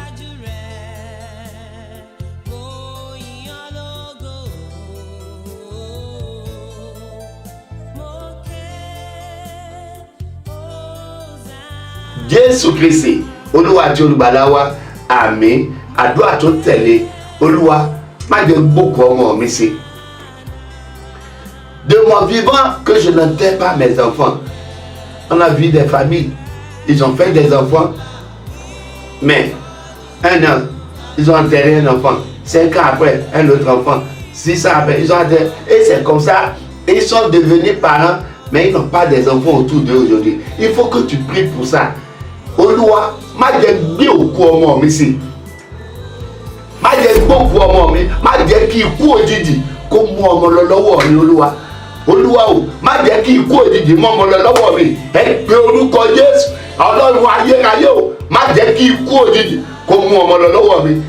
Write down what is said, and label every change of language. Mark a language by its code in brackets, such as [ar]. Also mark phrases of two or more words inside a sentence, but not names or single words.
[yo] Jésù Kristi, Olúwa àti olùgbàlà wa, àmín. Àdúrà tó tẹ̀lé, Olúwa má jẹ́ gbókùú ọmọ mi sí. [fr] De mon vivant, que je n'enterre pas mes enfants. On a vu des familles, ils ont fait des enfants, mais un an, ils ont enterré un enfant. 5 ans après, un autre enfant. 6 ans après, ils ont enterré. Et c'est comme ça, ils sont devenus parents, mais ils n'ont pas des enfants autour d'eux aujourd'hui. Il faut que tu pries pour ça. [yo] Olúwa, má jẹ́ gbé òkú ọmọ mi sí. Má jẹ́ gbókùú ọmọ mi, má jẹ́ kí ikú òjijì kó mú ọmọ lọ lọ́wọ́ mi, Olúwa. Olúwa o, má jẹ́ kí ikú òjijì mú ọmọ lọ lọ́wọ́ mi. Ẹ pe orúkọ Jésù, Ọlọ́run ayérayé o, má jẹ́ kí ikú òjijì kó mú ọmọ lọ lọ́wọ́ mi.